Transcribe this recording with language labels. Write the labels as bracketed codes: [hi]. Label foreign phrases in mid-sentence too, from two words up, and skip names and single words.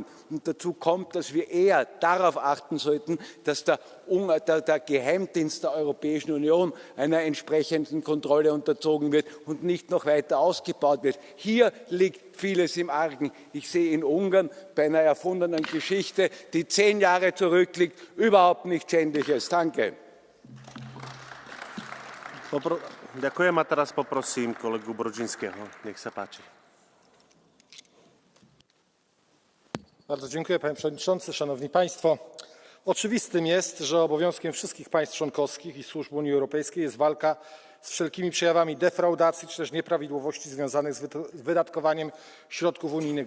[de] Und dazu kommt, dass wir eher darauf achten sollten, dass der Geheimdienst der Europäischen Union einer entsprechenden Kontrolle unterzogen wird und nicht noch weiter ausgebaut wird. Hier liegt vieles im Argen. Ich sehe in Ungarn bei einer erfundenen Geschichte, die 10 Jahre zurückliegt, überhaupt nichts Schändliches. Danke. [sk] Ďakujem a teraz poprosím kolegu Brodzinského. Nech sa páči. [pl] Bardzo dziękuję, panie przewodniczący, szanowni państwo. Oczywistym jest, że obowiązkiem wszystkich państw członkowskich i służb Unii Europejskiej jest walka z wszelkimi przejawami defraudacji czy też nieprawidłowości związanych z wydatkowaniem środków unijnych.